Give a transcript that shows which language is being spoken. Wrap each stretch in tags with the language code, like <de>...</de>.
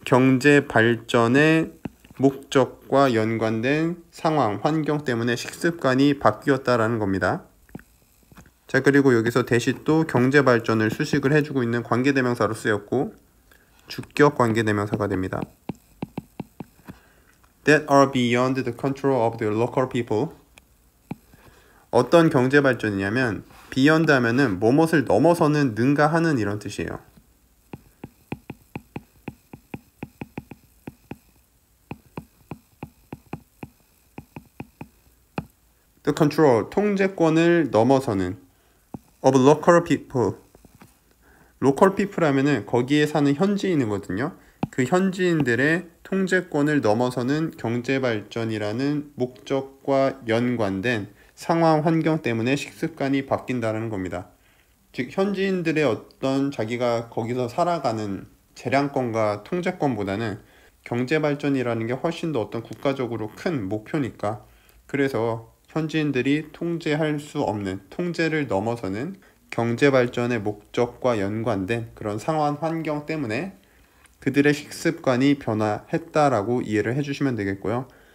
<ko>경제 발전의 목적과 연관된 상황, 환경 때문에 식습관이 바뀌었다라는 겁니다. 자, 그리고 여기서 대시 또 경제 발전을 수식을 해주고 있는 관계대명사로 쓰였고 주격 관계대명사가 됩니다.</ko> <en>That are beyond the control of the local people.</en> <ko>어떤 경제 발전이냐면 beyond 하면은 뭐뭇을 넘어서는, 능가하는 이런 뜻이에요.</ko> <en>The control,</en> <ko>통제권을 넘어서는</ko> <en>of local people. local people</en> <ko>하면은 거기에 사는 현지인이거든요. 그 현지인들의 통제권을 넘어서는 경제 발전이라는 목적과 연관된 상황, 환경 때문에 식습관이 바뀐다는 겁니다. 즉 현지인들의 어떤 자기가 거기서 살아가는 재량권과 통제권보다는 경제 발전이라는 게 훨씬 더 어떤 국가적으로 큰 목표니까, 그래서 현지인들이 통제할 수 없는, 통제를 넘어서는 경제 발전의 목적과 연관된 그런 상황, 환경 때문에 그들의 식습관이 변화했다라고 이해를 해주시면 되겠고요.</ko>